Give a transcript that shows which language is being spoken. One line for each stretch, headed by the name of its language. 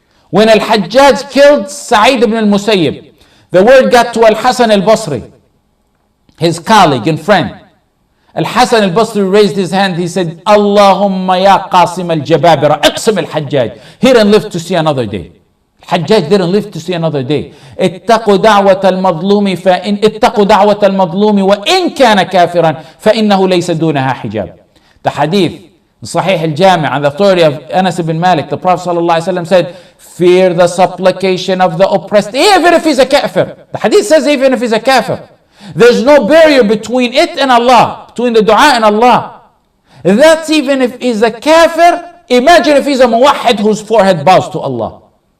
English: When Al-Hajjaj killed Sa'id ibn al-Musayyib, the word got to Al-Hasan al-Basri, his colleague and friend. Al-Hasan al-Basri raised his hand. He said,
Arabic: Allahumma ya Qasim al-Jababira, iqsim al-Hajjaj.
English: He didn't live to see another day. Al-Hajjaj didn't live to see another day.
Arabic: اتقوا دعوة المظلوم فإن اتقوا دعوة المظلوم وإن كان كافرا فإنه ليس دونها حجاب.
English: The hadith, Sahih al-Jami', on the authority of Anas ibn Malik, the Prophet ﷺ said, fear the supplication of the oppressed, even if he's a kafir. The hadith says even if he's a kafir. There's no barrier between it and Allah, between the dua and Allah. That's even if he's a kafir. Imagine if he's a muwahhid whose forehead bows to Allah.